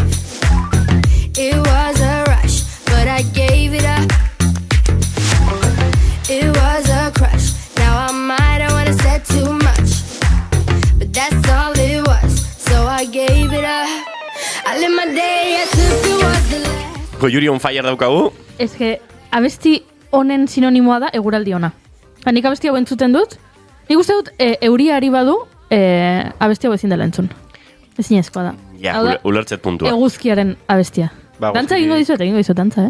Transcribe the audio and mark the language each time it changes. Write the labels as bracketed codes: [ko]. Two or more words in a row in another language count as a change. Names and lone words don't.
[en] It was a rush, but I gave it up. It was a crush. Now I might have wanna said too much, but that's all it was. So I gave it up. I live my day as if it was the last. [eu] Goiuri [en] on fire [eu] daukagu. Ez que abesti honen sinonimoa da eguraldi ona. Nik abesti hau entzuten dut. Nik uste dut euria ari badu abesti hau ezin dela entzun. Ezinezkoa da. Ja, ulertzet puntua. Eguzkiaren abestia. Dantza egingo dizuet dantza,